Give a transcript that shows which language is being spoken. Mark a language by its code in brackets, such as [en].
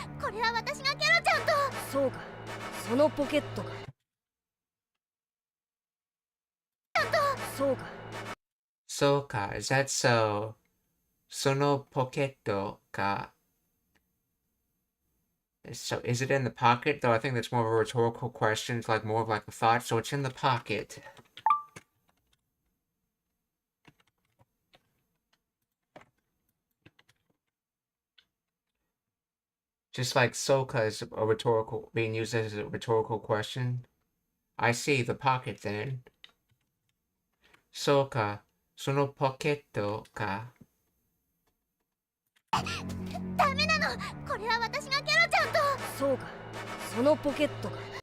[ja] これは私がケロちゃんと。そうか、そのポケットか。そうか。そうか [en] is that so [ja] そのポケットか [en] so is it in the pocket though I think that's more of a rhetorical question it's like more of like a thought so it's in the pocket just like Soka is a rhetorical being used as a rhetorical question I see the pocket then [ja] そうかそのポケットかダメなの。これは私がケロちゃんと。そうか、そのポケットか。